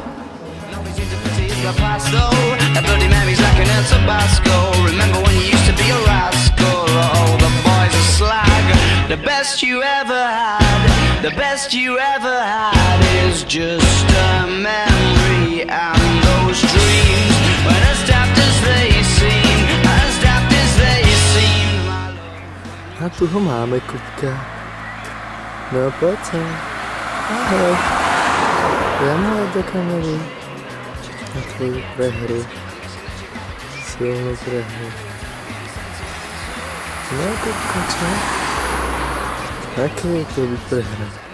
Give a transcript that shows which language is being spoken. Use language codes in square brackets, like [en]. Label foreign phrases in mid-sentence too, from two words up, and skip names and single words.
[en] The best you ever had is just a memory, and those dreams were as daft as they seem, as daft as they seem. [sk] A tu ho máme, Kupka. No poď sa. Ahoj. Zamávať do kamery. Na tvoju prehru. Silnú prehru. No Kupka, čo? Aké je to byť prehra?